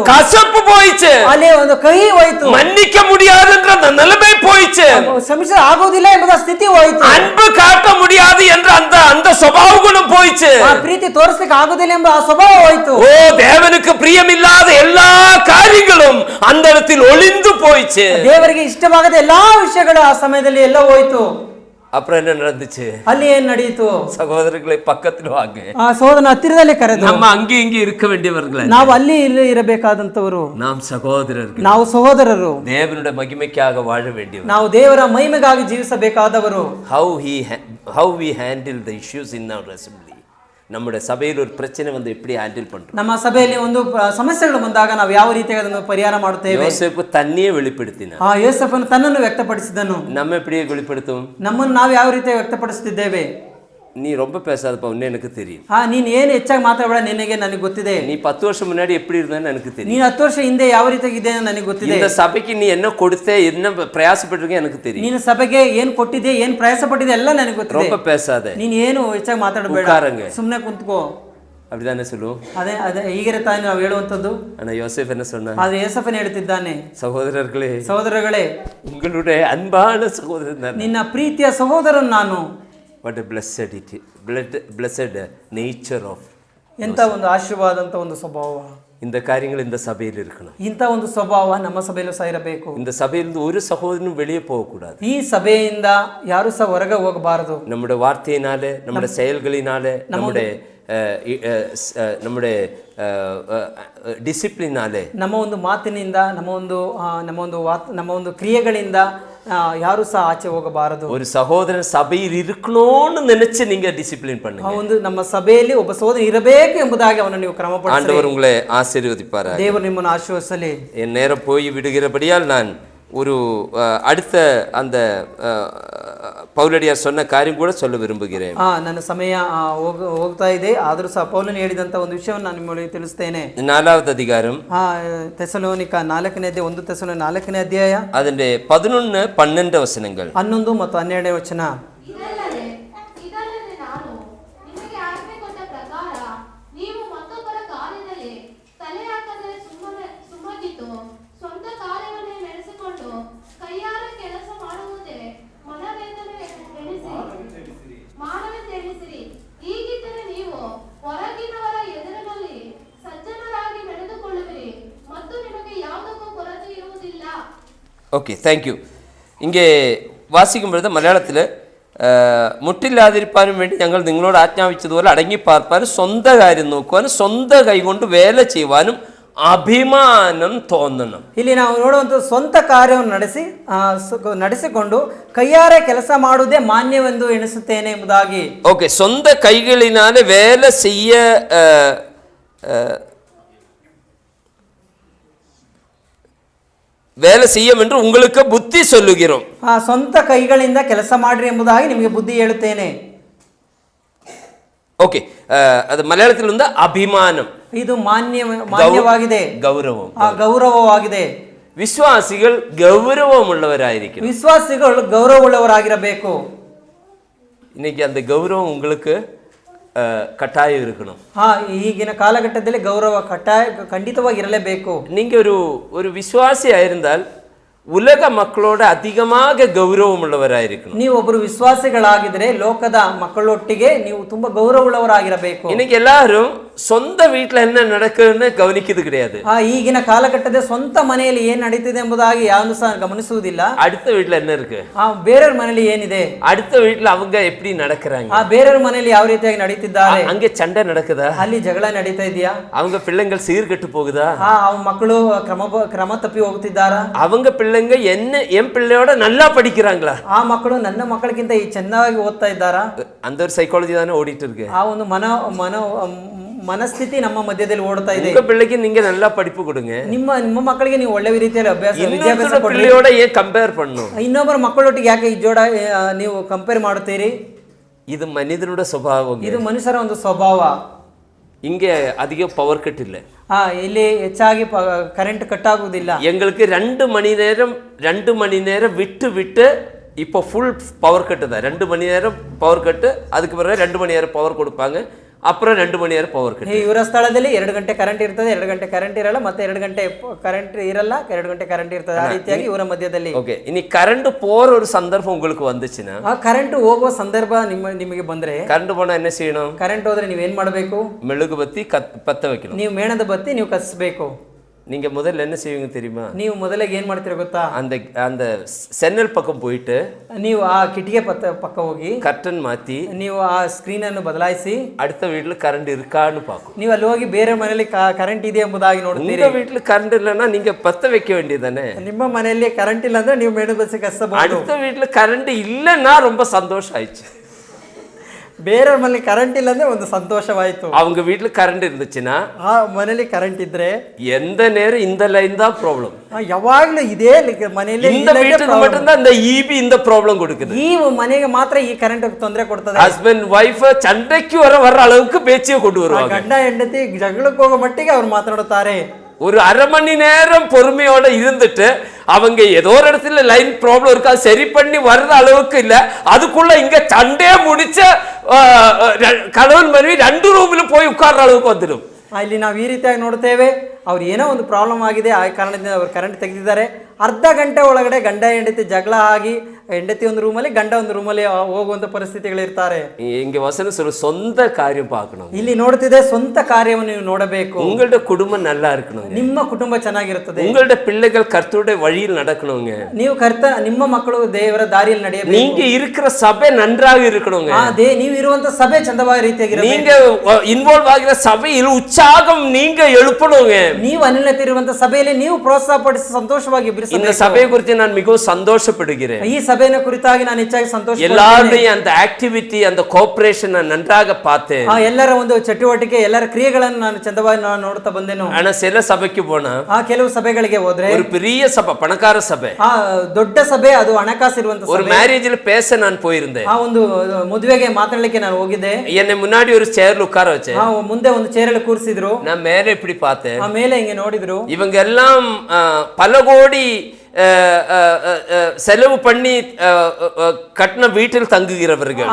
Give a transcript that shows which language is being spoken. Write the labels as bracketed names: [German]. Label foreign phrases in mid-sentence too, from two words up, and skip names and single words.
[Tamil] கசப்பு போயிச்சு, [Kannada] ಅಲ್ಲಿ ಒಂದು ಕಹಿ ಹೋಯ್ತು, [Tamil] மன்னிக்க முடியாதுன்ற அந்த நிலைமை போயிச்சு, [Kannada] ಕ್ಷಮಿಸ ಆಗೋದಿಲ್ಲ ಎಂಬುದ ಸ್ಥಿತಿ ಹೋಯಿತು. [Tamil] அன்பு காட்ட முடியாது என்ற அந்த அந்த சுபாவங்களும் போயிச்சு. [Kannada] ಆ ಪ್ರೀತಿ ತೋರಿಸ್ಲಿಕ್ಕೆ ಆಗೋದಿಲ್ಲ ಎಂಬ ಆ ಸ್ವಭಾವ ಹೋಯಿತು. [Tamil] ஓ, தேவனுக்கு பிரியமில்லாத எல்லா காரியங்களும் அந்த இடத்தில் ஒளிந்து போயிச்சு. [Kannada] ದೇವರಿಗೆ ಇಷ್ಟವಾಗದ ಎಲ್ಲಾ ವಿಷಯಗಳು ಆ ಸಮಯದಲ್ಲಿ ಎಲ್ಲ ಹೋಯಿತು. [Tamil] அப்புறம் என்ன நடந்துச்சு? [Kannada] ಅಲ್ಲಿ ಏನ್ ನಡೆಯಿತು? [Tamil] சகோதரர்களை பக்கத்தில் வாங்க. [Kannada] ಆ ಸಹೋದರನ ಹತ್ತಿರದಲ್ಲಿ ಕರೆದು, [Tamil] நம்ம அங்கே இங்கே இருக்க வேண்டியவர்கள், [Kannada] ನಾವು ಅಲ್ಲಿ ಇಲ್ಲಿ ಇರಬೇಕಾದಂತವರು, [Tamil] நாம் சகோதரர்கள், [Kannada] ನಾವು ಸಹೋದರರು, [Tamil] தேவனுடைய மகிமைக்காக வாழ வேண்டியவர். [Kannada] ನಾವು ದೇವರ ಮಹಿಮೆಗಾಗಿ ಜೀವಿಸಬೇಕಾದವರು. [English] how we handle the issues in our assembly. [Tamil] நம்முடைய சபையில் ஒரு பிரச்சனை வந்து எப்படி ஹேண்டில் பண்றோம்? [Kannada] ನಮ್ಮ ಸಭೆಯಲ್ಲಿ ಒಂದು ಸಮಸ್ಯೆಗಳು ಬಂದಾಗ ನಾವು ಯಾವ ರೀತಿಯಾಗಿ ಅದನ್ನು ಪರಿಹಾರ ಮಾಡುತ್ತೇವೆ? [Tamil] யோசேப்பு தன்னையே வெளிப்படுத்தினார். [Kannada] ಆ ಯೋಸೇಫನು ತನ್ನನ್ನು ವ್ಯಕ್ತಪಡಿಸಿದನು. [Tamil] நம்ம எப்படி வெளிப்படுத்தும்? [Kannada] ನಮ್ಮನ್ನು ನಾವು ಯಾವ ರೀತಿಯಾಗಿ ವ್ಯಕ್ತಪಡಿಸುತ್ತಿದ್ದೇವೆ? [Tamil] நீ ரொம்ப பேசாதப்பா, உன்ன எனக்கு தெரியும். [Kannada] ನೀನ್ ಏನು ಹೆಚ್ಚಾಗಿ ಮಾತಾಡಬೇಡ, ನನಗೆ ಗೊತ್ತಿದೆ. [Tamil] நீ 10 வருஷம் முன்னாடி எப்படி இருந்தான்னு எனக்கு தெரியும். [Kannada] ನೀನು 10 ವರ್ಷ ಹಿಂದೆ ಯಾವ ರೀತಿಯಾಗಿದೆ ನನಗೆ ಗೊತ್ತಿದೆ. [Tamil] இந்த சபைக்கு நீ என்ன கொடுத்தே, என்ன பிரயாசப்பட்டிருக்க எனக்கு தெரியும். [Kannada] ನೀನು ಸಭೆಗೆ ಏನು ಕೊಟ್ಟಿದೆ, ಏನು ಪ್ರಯಾಸ ಪಟ್ಟಿದೆ ಎಲ್ಲ ನನಗೆ ಗೊತ್ತಿದೆ. [Tamil] ரொம்ப பேசாத. [Kannada] ನೀನು ಏನು ಹೆಚ್ಚಾಗಿ ಮಾತಾಡಬೇಡ, ಸುಮ್ಮನೆ ಕುಂತ್ಕೋ. [Tamil] அப்படிதானே சொல்லுவோம். [Kannada] ಅದೇ ಹೀಗೆ ತಾನೇ ನಾವು ಹೇಳುವಂತದ್ದು. [Tamil] ஆனா யோசேப் என்ன சொன்னா? [Kannada] ಆದ್ರೆ ಯೋಸೇಫನು ಹೇಳ್ತಿದ್ದಾನೆ, [Tamil] சகோதரர்களே, [Kannada] ಸಹೋದರಗಳೇ, [Tamil] உங்களுடைய அன்பான சகோதரன், [Kannada] ನಿನ್ನ ಪ್ರೀತಿಯ ಸಹೋದರನು ನಾನು. [English] what a blessed nature of. [Kannada] ಎಂತ ಒಂದು ಆಶೀರ್ವಾದಂತ ಒಂದು ಸ್ವಭಾವ. [Tamil] இந்த காரியங்கள் இந்த சபையில் இருக்கணும். [Kannada] ಇಂಥ ಒಂದು ಸ್ವಭಾವ ನಮ್ಮ ಸಭೆಯಲ್ಲೂ ಸಹ ಇರಬೇಕು. [Tamil] இந்த சபையிலிருந்து ஒரு சகோதரனும் வெளியே போகக்கூடாது. [Kannada] ಈ ಸಭೆಯಿಂದ ಯಾರು ಸಹ ಹೊರಗೆ ಹೋಗಬಾರದು. [Tamil] நம்முடைய வார்த்தையினாலே, நம்முடைய செயல்களினாலே, நம்முடைய ಡಿಸಿಪ್ಲಿನಾಲೆ, [Kannada] ನಮ್ಮ ಒಂದು ಮಾತಿನಿಂದ, ನಮ್ಮ ಒಂದು ಕ್ರಿಯೆಗಳಿಂದ ಯಾರು ಸಹ ಆಚೆ ಹೋಗಬಾರದು. [Tamil] ஒரு சகோதரன் சபையில் இருக்கணும்னு நினைச்சு நீங்க டிசிப்ளின் பண்ணுங்க. [Kannada] ಒಂದು ನಮ್ಮ ಸಭೆಯಲ್ಲಿ ಒಬ್ಬ ಸಹೋದರ ಇರಬೇಕು ಎಂಬುದಾಗಿ ಅವನನ್ನು ನೀವು ಕ್ರಮಪಡಿಸಿ. [Tamil] ஆண்டவர் உங்களை ஆசீர்வதிப்பாராக. [Kannada] ದೇವರು ನಿಮ್ಮನ್ನು ಆಶೀರ್ವದಿಸಲಿ. [Tamil] என் நேரம் போய் விடுகிறபடியால் நான் ஒரு அடுத்த அந்த ಪೌಲಡಿಯಾರ್ சொன்ன காரியம் கூட சொல்ல விரும்புகிறேன். [Kannada] ನನ್ನ ಸಮಯ ಹೋಗ್ತಾ ಇದೆ, ಆದರೂ ಸಹ ಪೌಲನು ಹೇಳಿದಂತ ಒಂದು ವಿಷಯವನ್ನು ನಾನು ನಿಮಗೆ ತಿಳಿಸ್ತೇನೆ. [Tamil] 4வது அதிகாரம், [Kannada] ತೆಸಲೋನಿಕ 4ನೇ ಅಧ್ಯಾಯ, 1 ತೆಸಲೋನಿಕ 4ನೇ ಅಧ್ಯಾಯ, ಅದರಲ್ಲಿ 11, 12 ವಚನಗಳು. 11 ಮತ್ತು 12ನೇ ವಚನ. ಇದಲ್ಲದೆ ನಾನು ನಿಮಗೆ ಆಜ್ಞೆ ಕೊಟ್ಟ ಪ್ರಕಾರ ನೀವು ಮತ್ತೊಬ್ಬರ ಕಾರ್ಯದಲ್ಲಿ ತಲೆ ಹಾಕದೆ ಸುಮ್ಮನಿದ್ದು ಸ್ವಂತ ಕಾರ್ಯವನ್ನೇ ನಡೆಸಿಕೊಂಡು ಕೈಯಾರ ಕೆಲಸ ಮಾಡುವುದೇ ಮಾನವೆಂದೆಣಿಸಿರಿ. ಹೀಗಿದ್ದರೆ ನೀವು ಹೊರಗಿನವರ ಎದುರಿನಲ್ಲಿ ಸಜ್ಜನರಾಗಿ ನಡೆದುಕೊಳ್ಳುವಿರಿ ಮತ್ತು ನಿಮಗೆ ಯಾವುದಕ್ಕೂ ಕೊರತೆ ಇರುವುದಿಲ್ಲ. [Tamil] ஓகே, தேங்க்யூ. இங்கே வாசிக்கும் பொழுது மலையாளத்தில் [Malayalam] മുട്ടില്ലാതിരിക്കാനും വേണ്ടി ഞങ്ങൾ നിങ്ങളോട് ആജ്ഞാപിച്ചതുപോലെ അടങ്ങി പാർപ്പാനും സ്വന്തം കാര്യം നോക്കുവാനും സ്വന്തം കൈകൊണ്ട് വേല ചെയ്യുവാനും അഭിമാനം തോന്നണം. [Kannada] ಇಲ್ಲಿ ನಾವು ನೋಡುವಂತ ಸ್ವಂತ ಕಾರ್ಯವನ್ನು ನಡೆಸಿಕೊಂಡು ಕೈಯಾರೆ ಕೆಲಸ ಮಾಡುವುದೇ ಮಾನ್ಯವೆಂದು ಎಣಿಸುತ್ತೇನೆ ಎಂಬುದಾಗಿ. [Tamil] ஓகே, சொந்த கைகளினாலே வேலை செய்யும் என்று உங்களுக்கு புத்தி சொல்லுகிறோம். [Kannada] ಸ್ವಂತ ಕೈಗಳಿಂದ ಕೆಲಸ ಮಾಡ್ರಿ ಎಂಬುದಾಗಿ ನಿಮಗೆ ಬುದ್ಧಿ ಹೇಳುತ್ತೇನೆ. ಓಕೆ, ಅದು ಮಲಯಾಳದಲ್ಲಿ ಒಂದು ಅಭಿಮಾನಂ. ಇದು ಮಾನ್ಯವಾಗಿದೆ, ಗೌರವವಾಗಿದೆ. ವಿಶ್ವಾಸಿಗಳು ಗೌರವമുള്ളവരായിരിക്കും. ವಿಶ್ವಾಸಿಗಳು ಗೌರವವುಳ್ಳವರಾಗಿರಬೇಕು. [Tamil] இன்னைக்கு அந்த கௌரவம் உங்களுக்கு ಕಟ್ಟಾಯ இருக்கணும். [Kannada] ಈಗಿನ ಕಾಲಘಟ್ಟದಲ್ಲಿ ಗೌರವ ಖಂಡಿತವಾಗಿ ಇರಲೇಬೇಕು. [Tamil] நீங்க ஒரு விசுவாசி ஆயிருந்தால் உலக மக்களோட அதிகமாக கௌரவம் உள்ளவராயிருக்கணும். [Kannada] ನೀವು ಒಬ್ಬರು ವಿಶ್ವಾಸಿಗಳಾಗಿದ್ರೆ ಲೋಕದ ಮಕ್ಕಳೊಟ್ಟಿಗೆ ನೀವು ತುಂಬಾ ಗೌರವವುಳ್ಳವರಾಗಿರಬೇಕು. [Tamil] இன்னைக்கு எல்லாரும் சொந்த வீட்டுல என்ன நடக்குதுன்னு கவனிக்கிறது கிடையாது. [Kannada] ಈಗಿನ ಕಾಲಘಟ್ಟದ ಸ್ವಂತ ಮನೆಯಲ್ಲಿ ಏನ್ ನಡೀತಿದೆ ಎಂಬುದಾಗಿ ಯಾರು ಸಹ ಗಮನಿಸುವುದಿಲ್ಲ. [Tamil] அடுத்த வீட்டுல என்ன இருக்கு, [Kannada] ಬೇರೆಯವ್ರ ಮನೆಯಲ್ಲಿ ಏನಿದೆ, [Tamil] அடுத்த வீட்டுல அவங்க எப்படி நடக்கிறாங்க, [Kannada] ಬೇರೆಯವ್ರ ಮನೆಯಲ್ಲಿ ಯಾವ ರೀತಿಯಾಗಿ ನಡೀತಿದ್ದಾರೆ, [Tamil] அங்கே சண்டை நடக்குதா, [Kannada] ಅಲ್ಲಿ ಜಗಳ ನಡೀತಾ ಇದೆಯಾ, [Tamil] அவங்க பிள்ளைங்கள் சீர்கெட்டு போகுதா, [Kannada] ಮಕ್ಕಳು ಕ್ರಮ ತಪ್ಪಿ ಹೋಗ್ತಿದ್ದಾರಾ, [Tamil] அவங்க பிள்ளைங்க என் பிள்ளையோட நல்லா படிக்கிறாங்களா, [Kannada] ಆ ಮಕ್ಕಳು ನನ್ನ ಮಕ್ಕಳಿಗಿಂತ ಚೆನ್ನಾಗಿ ಓದ್ತಾ ಇದ್ದಾರಾ, [Tamil] அந்த ஒரு ಸೈಕಾಲಜಿ தானே ಓಡಿட்டு இருக்கு. [Kannada] ಆ ಒಂದು ಮನಸ್ಥಿತಿ ನಮ್ಮ ಮಧ್ಯದಲ್ಲಿ ಓಡ್ತಾ ಇದೆ. [Tamil] உங்க பிள்ளைக்கு நீங்க நல்லா படிப்பு கொடுங்க. [Kannada] ನಿಮ್ಮ ಮಕ್ಕಳಿಗೆ ನೀವು ಒಳ್ಳೆ ರೀತಿಯಲ್ಲಿ ವಿದ್ಯಾಭ್ಯಾಸ ಕೊಡಿ. [Tamil] பிள்ளையோட ஏன் கம்பேர் பண்ணணும்? [Kannada] ಇನ್ನೊಬ್ಬರ ಮಕ್ಕಳೊಟ್ಟಿಗೆ ಯಾಕೆ ನೀವು ಕಂಪೇರ್ ಮಾಡುತ್ತೀರಿ? [Tamil] இது மனிதனோட சுபாவம். [Kannada] ಇದು ಮನುಷ್ಯರ ಒಂದು ಸ್ವಭಾವ. [Tamil] இங்கே அதிக [English] power cut [Tamil] இல்லை. [Kannada] ಇಲ್ಲಿ ಹೆಚ್ಚಾಗಿ ಕರೆಂಟ್ ಕಟ್ ಆಗುವುದಿಲ್ಲ. [Tamil] எங்களுக்கு 2 மணி நேரம் விட்டு இப்போ [English] full power [Tamil] கட்டு தான். 2 மணி நேரம் [English] power cut, [Tamil] அதுக்கு பிறகு 2 மணி நேரம் பவர் கொடுப்பாங்க. அப்புறம் 2 மணி நேரம் [English] power cut. [Kannada] ಇವರ ಸ್ಥಳದಲ್ಲಿ 2 ಗಂಟೆ ಕರೆಂಟ್ ಇರ್ತದೆ, 2 ಗಂಟೆ ಕರೆಂಟ್ ಇರಲ್ಲ, ಮತ್ತೆ 2 ಗಂಟೆ ಕರೆಂಟ್ ಇರಲ್ಲ, 2 ಗಂಟೆ ಕರೆಂಟ್ ಇರ್ತದೆ. ಆ ರೀತಿಯಾಗಿ ಇವರ ಮಧ್ಯದಲ್ಲಿ [Tamil] ஓகே, இனி கரண்ட் போற ஒரு சந்தர்ப்பம் உங்களுக்கு வந்துச்சுன்னா, [Kannada] ಆ ಕರೆಂಟ್ ಹೋಗುವ ಸಂದರ್ಭ ನಿಮಗೆ ಬಂದ್ರೆ, [Tamil] கரண்ட் போனா என்ன செய்யணும்? [Kannada] ಕರೆಂಟ್ ಹೋದ್ರೆ ನೀವ್ ಏನ್ ಮಾಡ್ಬೇಕು? [Tamil] மெழுகுபத்தி பத்த வைக்கணும். [Kannada] ನೀವು ಮೇಣದ ಬತ್ತಿ ನೀವು ಕತ್ತಿಸ್ಬೇಕು. [Tamil] நீங்க முதல்ல என்ன செய்வீங்க தெரியுமா? [Kannada] ನೀವು ಮೊದಲಿಗೆ ಏನ್ ಮಾಡ್ತೀರ ಗೊತ್ತಾ? [Tamil] அந்த சென்னல் பக்கம் போயிட்டு [Kannada] ನೀವು ಆ ಕಿಟಿಗೆ ಪಕ್ಕ ಹೋಗಿ [Tamil] கர்டன் மாத்தி [Kannada] ನೀವು ಆ ಸ್ಕ್ರೀನ್ ಅನ್ನು ಬದಲಾಯಿಸಿ [Tamil] அடுத்த வீட்டுல கரண்ட் இருக்கான்னு பார்க்கும். [Kannada] ನೀವು ಅಲ್ಲಿ ಹೋಗಿ ಬೇರೆ ಮನೆಯಲ್ಲಿ ಕರೆಂಟ್ ಇದೆ ಎಂಬುದಾಗಿ ನೋಡ್ತೀರಿ. [Tamil] உங்க வீட்டுல கரண்ட் இல்லைன்னா நீங்க பத்த வைக்க வேண்டியதானே. [Kannada] ನಿಮ್ಮ ಮನೆಯಲ್ಲಿ ಕರೆಂಟ್ ಇಲ್ಲ ಅಂದ್ರೆ ನೀವು ಮೇಣದ ಬತ್ತಿ ಕತ್ತಿಸಬಹುದು. [Tamil] அடுத்த வீட்டுல கரண்ட் இல்லைன்னா ரொம்ப சந்தோஷம் ஆயிடுச்சு. [Kannada] ಬೇರೆ ಮನೆಯಲ್ಲಿ ಕರೆಂಟ್ ಇಲ್ಲ ಅಂದ್ರೆ ಒಂದು ಸಂತೋಷವಾಯಿತು. [Tamil] அவங்க வீட்டுல கரண்ட் இருந்துச்சுன்னா, [Kannada] ಆ ಮನೆಯಲ್ಲಿ ಕರೆಂಟ್ ಇದ್ರೆ [Tamil] எந்த நேரம் இந்த லைன் தான் ப்ராப்ளம். [Kannada] ಯಾವಾಗ್ಲೂ ಇದೇ ಮನೆಯಲ್ಲಿ [Tamil] இந்த வீட்டுக்கு மட்டும் தான் இந்த ஈபி இந்த ப்ராப்ளம் கொடுக்குது. [Kannada] ಈ ಮನೆಗೆ ಮಾತ್ರ ಈ ಕರೆಂಟ್ ತೊಂದರೆ ಕೊಡ್ತದೆ. [English] husband wife [Tamil] சண்டைக்கு வர்ற அளவுக்கு பேச்சியை கொண்டு வருவாங்க. [Kannada] ಗಂಡ ಹೆಂಡತಿ ಜಗಳಕ್ಕೆ ಹೋಗೋ ಮಟ್ಟಿಗೆ ಅವ್ರು ಮಾತನಾಡುತ್ತಾರೆ. [Tamil] ஒரு அரை மணி நேரம் பொறுமையோட இருந்துட்டு அவங்க ஏதோ ஒரு இடத்துல [English] line problem [Tamil] இருக்கா சரி பண்ணி வர்ற அளவுக்கு இல்ல, அதுக்குள்ள இங்க சண்டையே முடிச்ச கணவன் மனைவி 2 ரூம்ல போய் உட்கார்ற அளவுக்கு வந்துடும். [Kannada] ಇಲ್ಲಿ ನಾವು ಈ ರೀತಿಯಾಗಿ ನೋಡ್ತೇವೆ, ಅವ್ರು ಏನೋ ಒಂದು ಪ್ರಾಬ್ಲಮ್ ಆಗಿದೆ, ಆ ಕಾರಣದಿಂದ ಅವ್ರು ಕರೆಂಟ್ ತೆಗೆದಿದ್ದಾರೆ. ಅರ್ಧ ಗಂಟೆ ಒಳಗಡೆ ಗಂಡ ಹೆಂಡತಿ ಜಗಳ ಆಗಿ, ಹೆಂಡತಿ ಒಂದು ರೂಮಲ್ಲಿ ಗಂಡ ಒಂದು ರೂಮಲ್ಲಿ ಹೋಗುವಂತ ಪರಿಸ್ಥಿತಿಗಳಿರ್ತಾರೆ. [Tamil] இங்க வசனம் சொல்ற சொந்த காரியம் பார்க்கணும். [Kannada] ಇಲ್ಲಿ ನೋಡ್ತಿದೆ ಸ್ವಂತ ಕಾರ್ಯವನ್ನು ನೀವು ನೋಡಬೇಕು. [Tamil] உங்களோட குடும்பம் நல்லா இருக்கணும், [Kannada] ನಿಮ್ಮ ಕುಟುಂಬ ಚೆನ್ನಾಗಿರುತ್ತದೆ, [Tamil] உங்களோட பிள்ளைகள் கர்த்தருடைய வழியில் நடக்கணுங்க, [Kannada] ನೀವು ನಿಮ್ಮ ಮಕ್ಕಳು ದೇವರ ದಾರಿಯಲ್ಲಿ ನಡೆಯಬೇಕು, [Tamil] நீங்க இருக்கிற சபை நன்றாக இருக்கணுங்க, [Kannada] ನೀವು ಇರುವಂತ ಸಭೆ ಚಂದವಾದ ರೀತಿಯಾಗಿರಬೇಕು, [Tamil] நீங்க இன்வால்வ் ஆகிற சபையில் உற்சாகம் நீங்க எழுப்பணுங்க. [Kannada] ನೀವು ಅನ್ಯತೆ ಇರುವಂತ ಸಭೆಯಲ್ಲಿ ನೀವು ಪ್ರೋತ್ಸಾಹ ಪಡಿಸಿ ಸಂತೋಷವಾಗಿ [Tamil] இந்த சபையை குறித்து நான் மிகவும் சந்தோஷப்படுகிறேன். [Kannada] ಈ ಸಭೆಯ ಕುರಿತಾಗಿ ನಾನು ಹೆಚ್ಚಾಗಿ ಸಂತೋಷ. [Tamil] எல்லாருடைய அந்த ஆக்டிவிட்டி அந்த கோஆபரேஷன் நான் நன்றாக பார்த்தேன். [Kannada] ಎಲ್ಲರ ಒಂದು ಚಟುವಟಿಕೆ ಎಲ್ಲರ ಕ್ರಿಯೆಗಳನ್ನು ನಾನು ಚಂದವಾಗಿ ನೋಡ್ತಾ ಬಂದೆನು. [Tamil] ஆனா சில சபைக்கு போனா, [Kannada] ಕೆಲವು ಸಭೆಗಳಿಗೆ ಹೋದ್ರೆ [Tamil] ஒரு பெரிய சபை பணக்கார சபை, [Kannada] ದೊಡ್ಡ ಸಭೆ, ಅದು ಹಣಕಾಸು ಇರುವಂತ [Tamil] ஒரு மேரேஜ்ல பேச நான் போயிருந்தேன். [Kannada] ಒಂದು ಮದುವೆಗೆ ಮಾತಾಡಲಿಕ್ಕೆ ನಾನು ಹೋಗಿದ್ದೆ. [Tamil] என்னை முன்னாடி ஒரு சேர்ல உட்கார வச்சேன். [Kannada] ಮುಂದೆ ಒಂದು ಚೇರಲ್ಲಿ ಕೂರಿಸಿದ್ರು. [Tamil] நான் மேலே இப்படி பார்த்தேன். [Kannada] ಮೇಲೆ ಹಿಂಗೆ ನೋಡಿದ್ರು. [Tamil] இவங்க எல்லாம் பல கோடி செலவு பண்ணி கட்டின வீட்டில் தங்குகிறவர்கள்.